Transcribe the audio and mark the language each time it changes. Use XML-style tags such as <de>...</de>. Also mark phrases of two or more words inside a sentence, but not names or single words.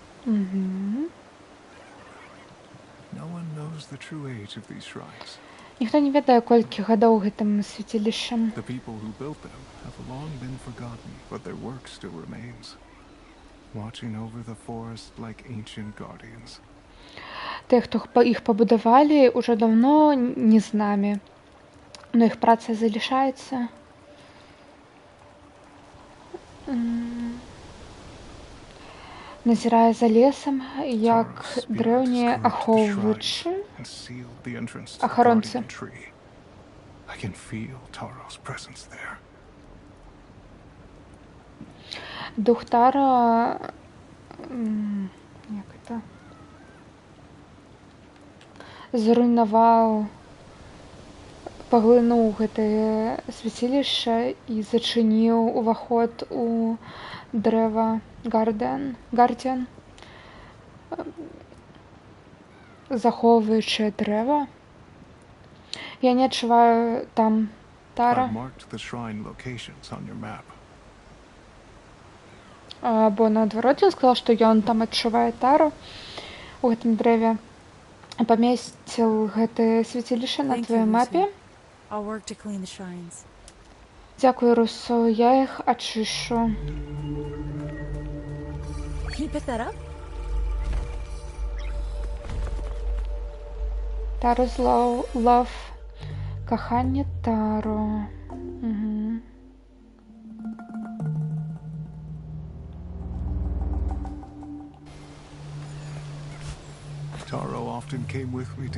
<en>No one knows the true age of these shrines.</en> <be>Ніхто не ведае, колькі гадоў гэтым свяцілішчам.</be> <en>The people who built them have long been forgotten, but their work still remains, watching over the forest like ancient guardians.</en> <be>Тыя, хто іх пабудавалі, уже давно не з намі, но іх праца залишаецца. Назірае за лесам, як дрэўнія ахоўвачы,</be> <en>And sealed the entrance to the</en> <be>ахаронцы.</be> <en>guardian tree. I can feel Taro's presence there.</en> <be>Дух Таро, як это, зруйнаваў, паглынуў гэтае свяцілішча і зачыніў уваход у дрэва Гардзіан, захоўваючы дрэва. Я не адчуваю там Тара,</be> <en>I've marked the shrine locations on your map.</en> <be>бо наадварот ён сказаў, што ён там адчувае Тару у гэтым дрэве. Памесціў гэтае свяцілішча на</be> <en>Thank you,</en> <be>тваёй мапе.</be> <en>Lucy. I'll work to clean the shrines.</en> <be>Дзякуй, Русо, я іх ачышу.</be> <en>Can you pick that up? Taro's love.</en> <be>Каханне Таро.</be> <en>Taro often came with me.</en>